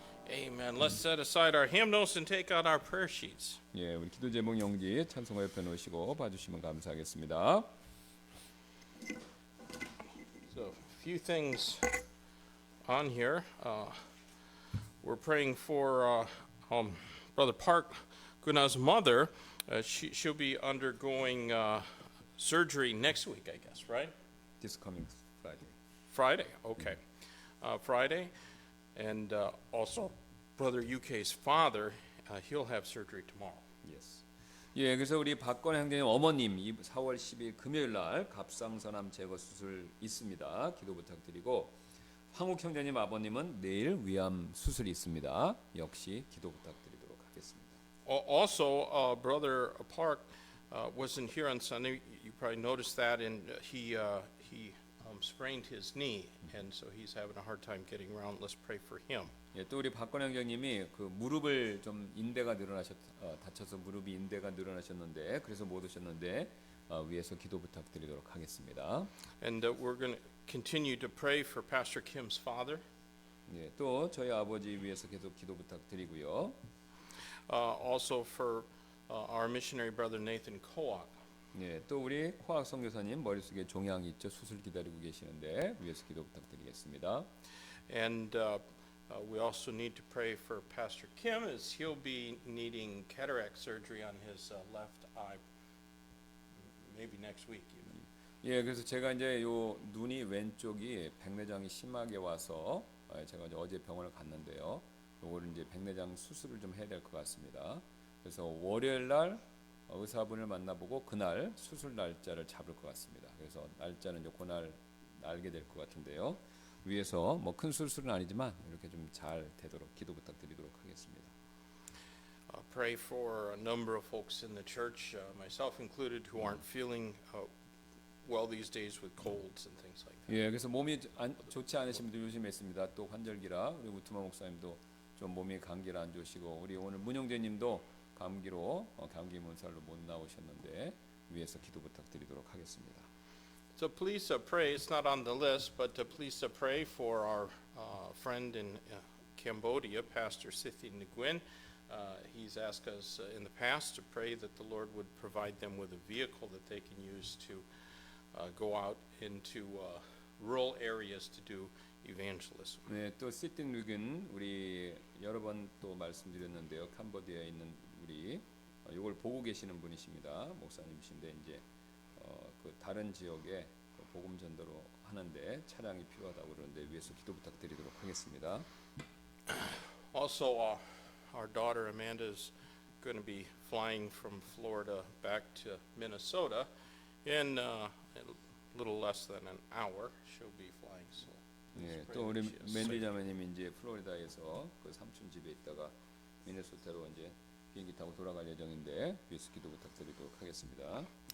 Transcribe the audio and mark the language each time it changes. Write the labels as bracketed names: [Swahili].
[English] Amen. Let's set aside our hymnals and take out our prayer sheets. [Korean] 예, 우리 기도 제목 용지 찬송가 옆에 놓으시고 봐주시면 감사하겠습니다. [English] So, a few things on here. We're praying for Brother Park Guna's mother. She'll be undergoing surgery next week, I guess, right? This coming Friday. Friday, okay. Friday. And also, Brother UK's father, he'll have surgery tomorrow. Yes. [Korean] 예, 그래서 우리 박건혜 형제님 어머님 4월 10일 금요일 날 갑상선암 제거 수술 있습니다. 기도 부탁드리고 황욱 형제님 아버님은 내일 위암 수술이 있습니다. 역시 기도 부탁드리도록 하겠습니다. [English] Also, Brother Park wasn't here on Sunday. You probably noticed that, and he sprained his knee, and so he's having a hard time getting around. Let's pray for him. [Korean] 예, 또 우리 박건혜 형제님이 그 무릎을 좀 인대가 다쳐서 무릎이 인대가 늘어나셨는데 그래서 못 오셨는데 위에서 기도 부탁드리도록 하겠습니다. [English] And we're going to continue to pray for Pastor Kim's father. [Korean] 예, 또 저희 아버지 위해서 계속 기도 부탁드리고요. [English] Also for our missionary brother Nathan Koak. [Korean] 예, 또 우리 코악 선교사님 머릿속에 종양이 있죠. 수술 기다리고 계시는데 위에서 기도 부탁드리겠습니다. [English] And we also need to pray for Pastor Kim as he'll be needing cataract surgery on his left eye maybe next week even. [Korean] 예, 그래서 제가 이제 요 눈이 왼쪽이 백내장이 심하게 와서 제가 이제 어제 병원을 갔는데요. 요거를 이제 백내장 수술을 좀 해야 될 것 같습니다. 그래서 월요일 날 의사분을 만나보고 그날 수술 날짜를 잡을 것 같습니다. 그래서 날짜는 이제 그날 알게 될 것 같은데요. 위에서 뭐 큰 수술은 아니지만 이렇게 좀 잘 되도록 기도 부탁드리도록 하겠습니다. [English] Pray for a number of folks in the church, myself included, who aren't feeling well these days with colds and things like that. [Korean] 예, 그래서 몸이 좋지 않으신 분들 요즘에 있습니다. 또 환절기라 우리 우투마 목사님도 좀 몸이 감기라 안 좋으시고 우리 오늘 문용재님도 감기로 감기 문살로 못 나오셨는데 위에서 기도 부탁드리도록 하겠습니다. [English] So please pray. It's not on the list, but please pray for our friend in Cambodia, Pastor Sithi Nguyen. He's asked us in the past to pray that the Lord would provide them with a vehicle that they can use to go out into rural areas to do evangelism. [Korean] 네, 또 시틴 룩은 우리 여러 번 또 말씀드렸는데요. 캄보디아에 있는 우리 이걸 보고 계시는 분이십니다. 목사님이신데 이제 그 다른 지역에 복음 전도로 하는데 차량이 필요하다고 그러는데 위에서 기도 부탁드리도록 하겠습니다. [English] Also, our daughter Amanda is going to be flying from Florida back to Minnesota in a little less than an hour. She'll be flying. So. [Korean] 예, 또 우리 맨디 자매님이 이제 플로리다에서 그 삼촌 집에 있다가 미네소타로 이제 비행기 타고 돌아갈 예정인데 위에서 기도 부탁드리도록 하겠습니다.